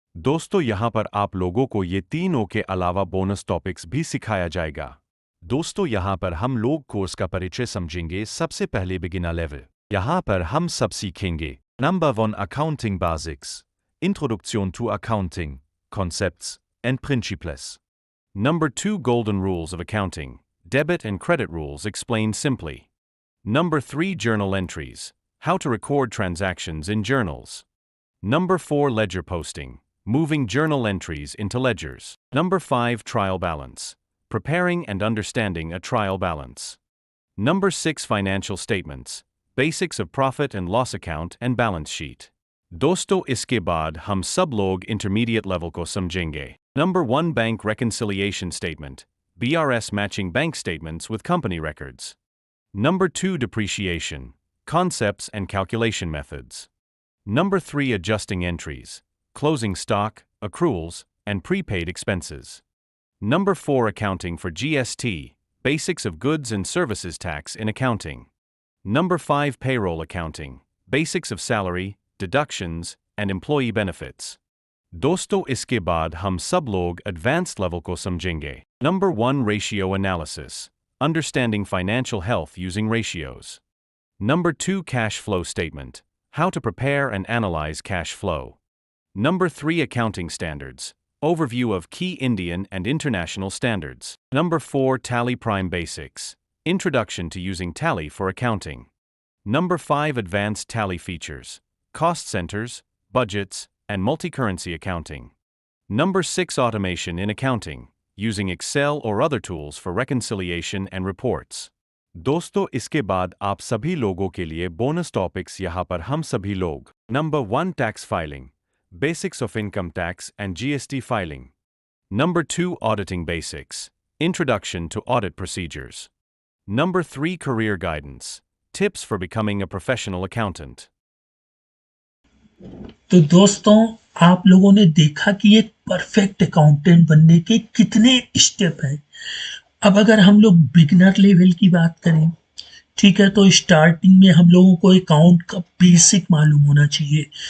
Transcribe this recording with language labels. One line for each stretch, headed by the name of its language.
Hindi: दोस्तों, यहाँ पर आप लोगों को ये तीनों के अलावा बोनस टॉपिक्स भी सिखाया जाएगा। दोस्तों, यहाँ पर हम लोग कोर्स का परिचय समझेंगे। सबसे पहले बिगिनर लेवल, यहाँ पर हम सब सीखेंगे।
English: Number 1, accounting basics, introduction to accounting, concepts and principles. Number 2, golden rules of accounting. Debit and credit rules explained simply. Number 3, journal entries. How to record transactions in journals. Number 4, ledger posting. Moving journal entries into ledgers. Number 5, trial balance. Preparing and understanding a trial balance. Number 6, financial statements. Basics of profit and loss account and balance sheet.
Hindi: दोस्तों, इसके बाद हम सब लोग intermediate level को समझेंगे।
English: Number 1, bank reconciliation statement. BRS matching bank statements with company records. Number 2, depreciation. Concepts and calculation methods. Number 3, adjusting entries. Closing stock, accruals, and prepaid expenses. Number 4, accounting for GST. Basics of goods and services tax in accounting. Number 5, payroll accounting. Basics of salary, deductions, and employee benefits.
Hindi: दोस्तों, इसके बाद हम सब लोग advanced level को समझेंगे।
English: Number 1, ratio analysis. Understanding financial health using ratios. Number 2, cash flow statement. How to prepare and analyze cash flow. Number 3, accounting standards. Overview of key Indian and international standards. Number 4, tally prime basics. Introduction to using tally for accounting. Number 5, advanced tally features. Cost centers, budgets, and multi-currency accounting. Number 6, automation in accounting, using Excel or other tools for reconciliation and reports.
Hindi: दोस्तों, इसके बाद आप सभी लोगों के लिए bonus topics यहाँ पर हम सभी लोग।
English: Number 1, tax filing. Basics of income tax and GST filing. Number 2, auditing basics. Introduction to audit procedures. Number 3, career guidance. Tips for becoming a professional accountant.
Hindi: तो दोस्तों, आप लोगों ने देखा कि एक परफेक्ट अकाउंटेंट बनने के कितने स्टेप हैं। अब अगर हम लोग बिगिनर लेवल की बात करें, ठीक है, तो स्टार्टिंग में हम लोगों को अकाउंट का बेसिक मालूम होना चाहिए।